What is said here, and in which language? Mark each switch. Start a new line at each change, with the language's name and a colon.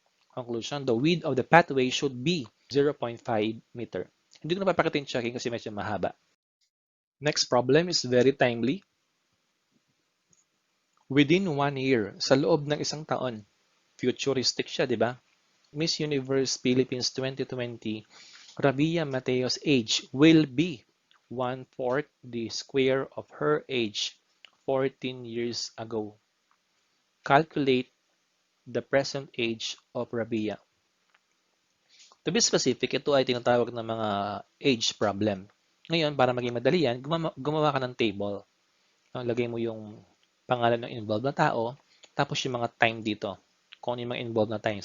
English: Conclusion, the width of the pathway should be 0.5 meter.
Filipino: Hindi ko na papakita yung checking kasi medyo mahaba.
English: Next problem is very timely. Within 1 year,
Filipino: sa loob ng isang taon, futuristic siya, di ba?
English: Miss Universe Philippines 2020, Rabiya Mateo's age will be 1/4 the square of her age 14 years ago. Calculate the present age of Rabiya. To be specific,
Filipino: ito ay tinatawag ng mga age problem. Ngayon, para maging madali yan, gumawa ka ng table. No? Lagay mo yung pangalan ng involved na tao, tapos yung mga time dito. Kung ano yung mga involved na time.